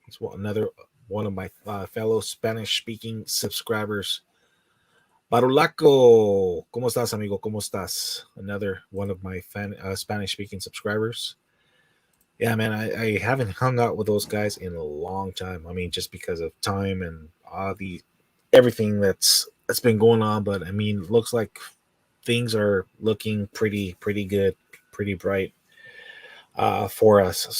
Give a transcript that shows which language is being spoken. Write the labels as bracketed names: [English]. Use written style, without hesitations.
[English] He's another one of my fellow Spanish speaking subscribers. [Spanish] Barulaco, ¿cómo estás, amigo? ¿Cómo estás? [English] Another one of my Spanish speaking subscribers. Yeah, man, I haven't hung out with those guys in a long time. I mean, just because of time and the everything that's been going on. But I mean, looks like things are looking pretty good, pretty bright for us.